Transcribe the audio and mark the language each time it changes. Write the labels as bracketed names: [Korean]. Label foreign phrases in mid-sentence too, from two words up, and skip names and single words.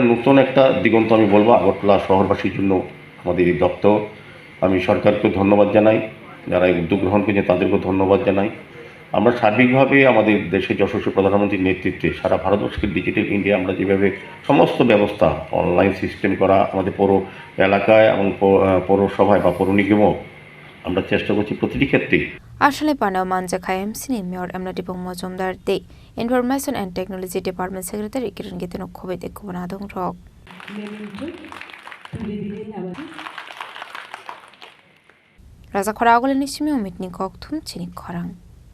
[Bangla] নতুন একটা দিগন্ত আমি বলবো আগরতলা শহরবাসীর জন্য আমাদের এই দপ্তর আমি সরকারকে ধন্যবাদ জানাই যারা এই উদ্যোগ গ্রহণ করেছে তাদেরকেও ধন্যবাদ জানাই আমরা সার্বিকভাবে আমাদের দেশের যশস্বী প্রধানমন্ত্রীর নেতৃত্বে সারা ভারতবর্ষকে ডিজিটাল ইন্ডিয়া আমরা যেভাবে সমস্ত ব্যবস্থা [English] online system [Bangla] করা আমাদের পৌর এলাকায় এবং পৌরসভায় বা পৌর নিগমও আমরা চেষ্টা করছি প্রতিটি ক্ষেত্রেই [Turkic languages] আসলে পান্ডা মানজাখা AMC ni Mayor Emily Tipok Mujumdar de Information and Technology Department Secretary Kiron Kiteno Khobe Tekubun Adong Rok Raza Khora Agole Nishimi Omit ni Kok Thum Chini Khorang